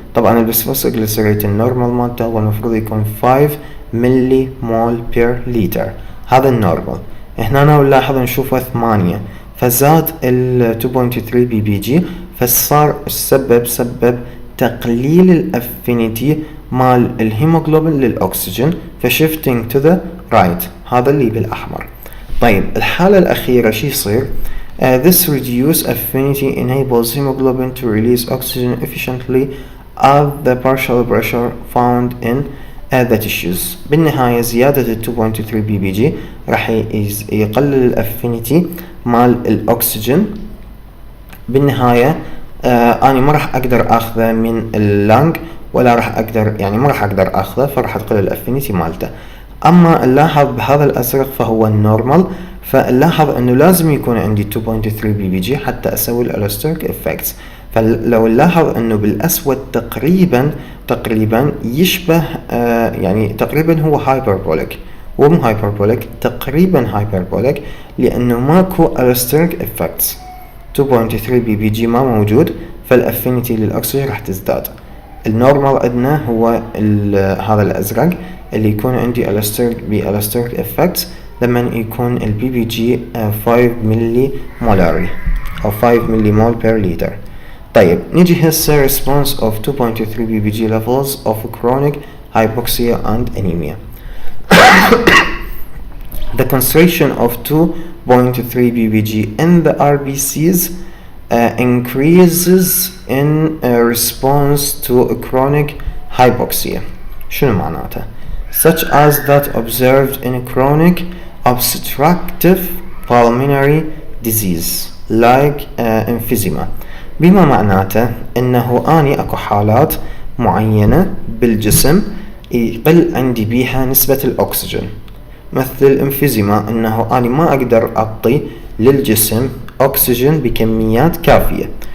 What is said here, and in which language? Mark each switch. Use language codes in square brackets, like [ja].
[ar] طبعا البسفوسفوغليسيريت النورمال مالته والمفروض يكون 5 ملي مول بير لتر، هذا النورمال. هنا نلاحظ نشوفه 8، فزاد ال 2.3 بي بي جي، فصار سبب تقليل الافينيتي مال الهيموغلوبين للأكسجين، فشيفتينج تو ذا رايت، هذا اللي بالأحمر. طيب الحالة الأخيرة شي يصير؟ [en] This reduced affinity enables hemoglobin to release oxygen efficiently at the partial pressure found in the tissues. [ar] بالنهاية زيادة ال 2.3 بي بي جي راح يقلل الافينيتي مال الأكسجين. بالنهاية أنا ما راح أقدر أخذه من اللنج، ولا راح أقدر ما راح أقدر أخذه، فراح تقلل الافينيتي مالته. أما نلاحظ بهذا الأزرق فهو النورمال، فنلاحظ أنه لازم يكون عندي 2.3 بي بي جي حتى أسوي الألوستريك إفكتس. فلو نلاحظ أنه بالأسود تقريبا يشبه تقريبا هو هايبربوليك، ومو هايبربوليك، تقريبا هايبربوليك، لأنه ماكو ألوستريك إفكتس. 2.3 بي بي جي ما موجود، فالأفينيتي للأكسجين راح تزداد. النورمال عندنا هو هذا الأزرق اللي يكون عندي ألوستريك إفكتس لما يكون البي بي جي 5 ملي مولاري أو 5 ملي مول بير لتر. طيب نيجي هسه [en] response of 2.3 B P G levels of chronic hypoxia and anemia. The concentration of 2.3 BBG in the RBCs increases in response to a chronic hypoxia. [ar] شنو معناته؟ [en] Such as that observed in chronic obstructive pulmonary disease like emphysema. [ar] بما معناته انه اني اكو حالات معينة بالجسم يقل عندي بيها نسبة الاكسجين، مثل الامفيزيما، انه اني ما اقدر اعطي للجسم اكسجين بكميات كافية.